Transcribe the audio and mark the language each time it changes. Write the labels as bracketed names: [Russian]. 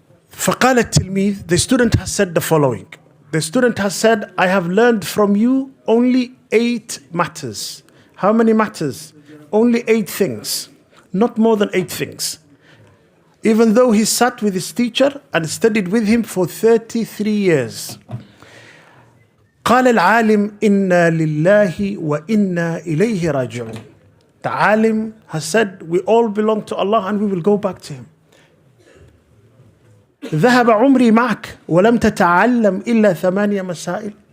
[Arabic] فقال التلميذ, [English] the student has said the following. The student has said, I have learned from you only 8 matters. How many matters? Only 8 things. Not more than 8 things. Even though he sat with his teacher and studied with him for 33 years. [Arabic] قال العالم إنا لله وإنا إليه راجعون. [English] The alim has said, we all belong to Allah and we will go back to him. [Arabic] ذهب عمري معك ولم تتعلم إلا 8 مسائل.